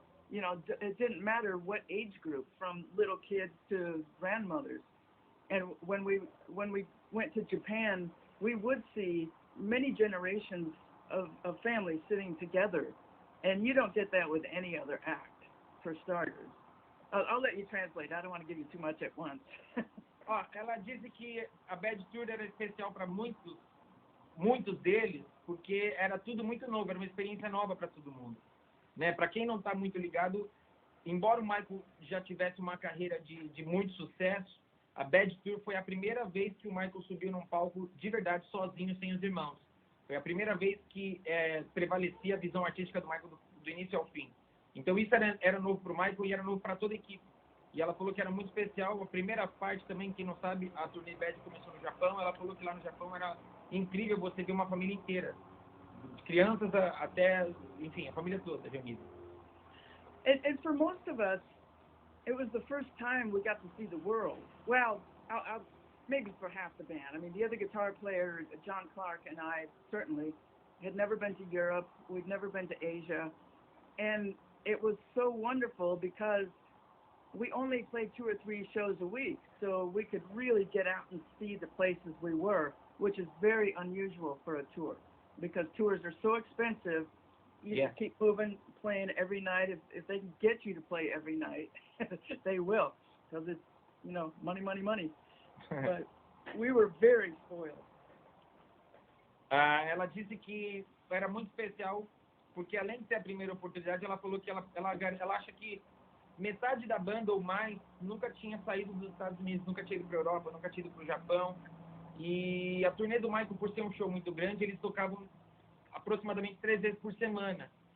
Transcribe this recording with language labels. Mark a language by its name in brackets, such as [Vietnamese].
[English] It didn't matter what age group, from little kids to grandmothers. And when we went to Japan, we would see many generations of families sitting together, and you don't get that with any other act, for starters. I'll let you translate. I don't want to give you too much at once. [Portuguese] Ela disse que a Bad Tour era especial para muitos deles, porque era tudo muito novo, era uma experiência nova para todo mundo. Né? Para quem não está muito ligado, embora o Michael já tivesse uma carreira de muito sucesso, a Bad Tour foi a primeira vez que o Michael subiu num palco de verdade sozinho, sem os irmãos. Foi a primeira vez que prevalecia a visão artística do Michael do início ao fim. Então isso era novo para o Michael e era novo para toda a equipe. E ela falou que era muito especial. A primeira parte também, quem não sabe, a turnê Bad começou no Japão. Ela falou que lá no Japão era incrível você ver uma família inteira. De crianças até, enfim, a família toda reunida. [English] And for most of us, it was the first time we got to see the world. Well, maybe for half the band. I mean, the other guitar player, John Clark, and I certainly had never been to Europe. We'd never been to Asia. And it was so wonderful because we only played 2 or 3 shows a week, so we could really get out and see the places we were, which is very unusual for a tour, because tours are so expensive. You just keep moving, playing every night. If they can get you to play every night, they will, because it's, money, money, money. But we were very spoiled. [Portuguese] Ela disse que era muito especial, porque além de ser a primeira oportunidade, ela falou que ela acha que metade da banda ou mais nunca tinha saído dos Estados Unidos, nunca tinha ido para a Europa, nunca tinha ido para o Japão. E a turnê do Michael, por ser um show muito grande, eles tocavam aproximadamente 3 vezes por semana.